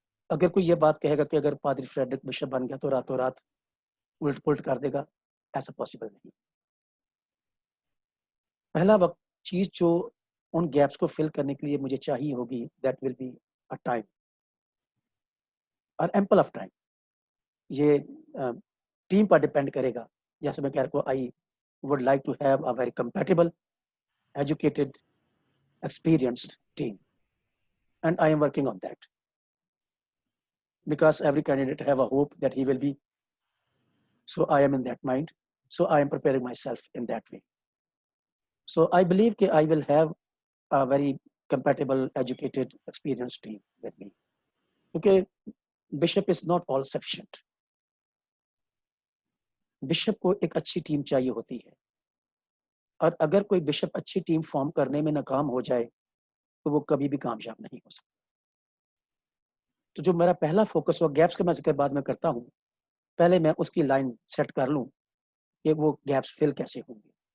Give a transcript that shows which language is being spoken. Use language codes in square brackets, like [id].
[ur] اگر کوئی یہ بات کہے گا کہ اگر پادری فریڈرک بشپ بن گیا تو راتوں رات الٹ پلٹ کر دے گا, ایسا پاسبل نہیں. پہلا وقت چیز جو ان گیپس کو فل کرنے کے لیے مجھے چاہیے ہوگی, [en] That will be a time اور ample of time. [ur] یہ ٹیم پر ڈپینڈ کرے گا. جیسے میں کہہ رہا ہوں, [en] I would like to have a very compatible educated, experienced team, and I am working on that because every candidate have a hope that he will be. So I am in that mind. So I am preparing myself in that way. So I believe that I will have a very compatible, educated, experienced team with me. Okay, bishop is not all sufficient. [ur] Bishop کو ایک اچھی team چاہیے ہوتی ہے, اور اگر کوئی bishop اچھی ٹیم فارم کرنے میں ناکام ہو جائے تو وہ کبھی بھی کامیاب نہیں ہو سکتا. تو جو میرا پہلا فوکس ہوا, گیپس کا میں ذکر بعد میں کرتا ہوں, پہلے میں اس کی لائن سیٹ کر لوں کہ وہ گیپس فل کیسے ہوں گے.